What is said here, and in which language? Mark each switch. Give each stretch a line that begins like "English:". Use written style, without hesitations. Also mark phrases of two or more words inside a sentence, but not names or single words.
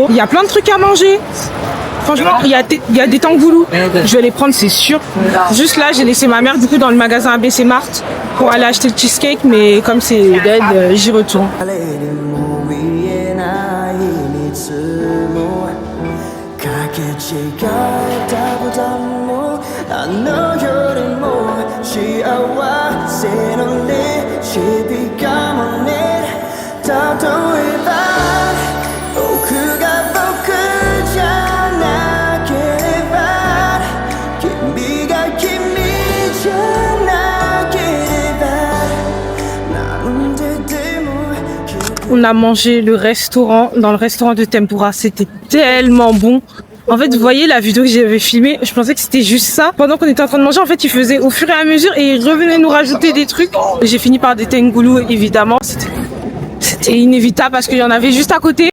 French: Il y a plein de trucs à manger. Franchement, il y a des tangoulous. Je vais les prendre, c'est sûr. Juste là, j'ai laissé ma mère du coup dans le magasin ABC Mart pour aller acheter le cheesecake, mais comme c'est dead, j'y retourne.
Japanese: 考えたこともあの夜も幸せのレシピかもね例えば僕が僕じゃなければ君が君じゃなければなんででも
French: On a mangé dans le restaurant de Tempura, c'était tellement bon. En fait, vous voyez la vidéo que j'avais filmée, je pensais que c'était juste ça. Pendant qu'on était en train de manger, en fait, ils faisaient au fur et à mesure et ils revenaient nous rajouter des trucs. J'ai fini par des tengoulou, évidemment. C'était inévitable parce qu'il y en avait juste à côté.